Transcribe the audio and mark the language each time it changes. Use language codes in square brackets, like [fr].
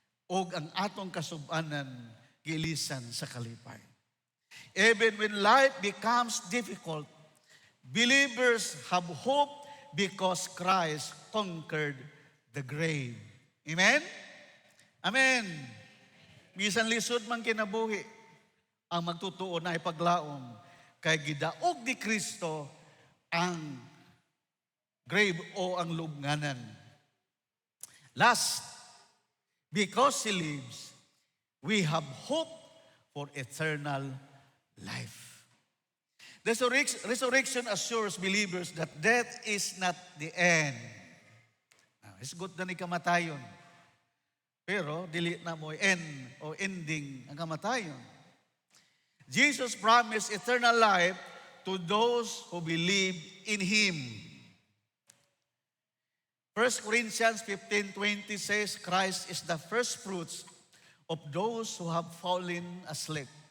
[ceb] O ang atong kasubanan, giilisan sa kalipay. [en] Even when life becomes difficult, believers have hope because Christ conquered the grave. Amen? Amen. [ceb] Bisan lisod man kinabuhi, ang magtutuo na ipaglaom kay gidaog ni Kristo ang grave o ang lubnganan. [en] Last, because He lives, we have hope for eternal life. The resurrection assures believers that death is not the end. [ceb] Isgot na ni kamatayon. Pero dili na mo end o ending ang kamatayon. [en] Jesus promised eternal life to those who believe in Him. 1 Corinthians 15:20 says, Christ is the first fruits of those who have fallen asleep.